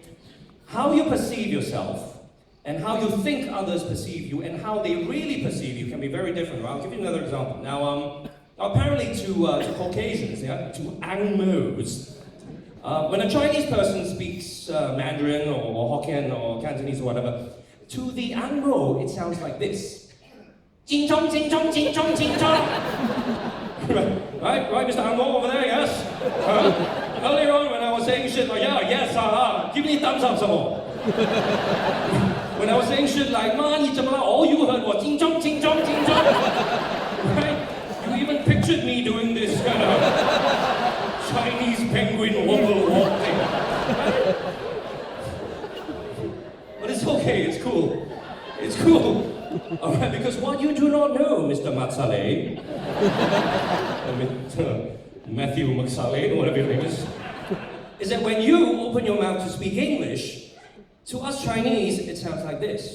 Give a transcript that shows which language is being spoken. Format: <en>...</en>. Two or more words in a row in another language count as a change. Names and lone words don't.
<en>How you perceive yourself and how you think others perceive you and how they really perceive you can be very different. I'll give you another example. Now, apparently to Caucasians, yeah, to Angmos, when a Chinese person speaks Mandarin or Hokkien or Cantonese or whatever, to the Angmo, it sounds like this. Jing chong, jing chong, jing chong, jing chong. Right, Mr. Angmo over there, yes? Earlier on when I was saying shit like, yeah, yes, give me a thumbs up some more. When I was saying shit like, all you heard was ching chong, ching chong, ching chong. Right? You even pictured me doing this kind of Chinese penguin wobble walk thing. But it's okay, it's cool. It's cool. Alright, because what you do not know, Mr. Matsale, Matthew Matsale, whatever your name is that when you open your mouth to speak English, to us Chinese, it sounds like this.</en>